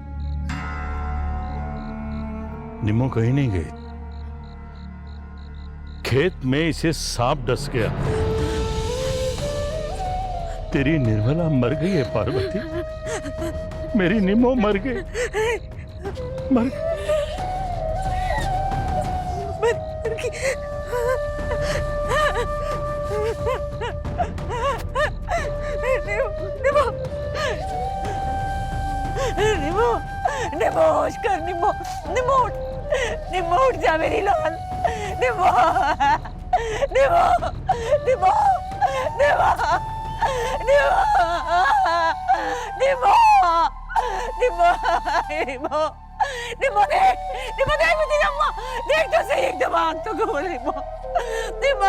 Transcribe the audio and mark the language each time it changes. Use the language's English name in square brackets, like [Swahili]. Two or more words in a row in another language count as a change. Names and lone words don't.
[Hindi] निमो कहीं नहीं गई। खेत में इसे सांप डस गया। तेरी निर्मला मर गई है पार्वती। मेरी निमो मर गई, मर गई। निमो निमो निमो होश कर निमो निमो निमो उठ जा मेरी लाल निमो निमो निमो निमो निमो निमो निमो निमो देख मुझे अम्मा देख तो सही एकदम आँख तो खोल निमो निमो।